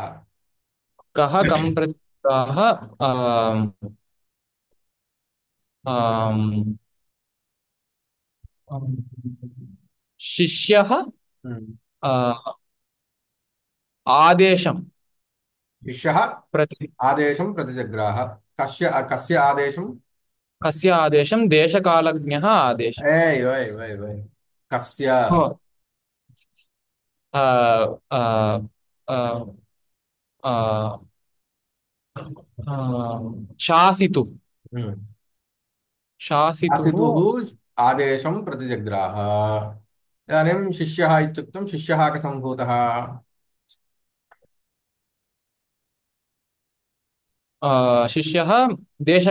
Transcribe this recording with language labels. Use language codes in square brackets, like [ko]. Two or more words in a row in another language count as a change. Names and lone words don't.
[sa] कः कं प्रतिग्राह आम्, शिष्यः आदेशं शिष्यः प्रति आदेशं प्रतिजग्राह। कस्य कस्य आदेशं। कस्य आदेशं देशकालज्ञः आदेशः। एय్ ओय్ ओय్ ओय్ कस्य। हो, आ, आ, आ, आ, आ, शासितुः शासितुः शासितुः आदेशं प्रतिजग्राह। इदानीं शिष्यः इत्युक्तं शिष्यः कथं भूतः। शिष्यः देश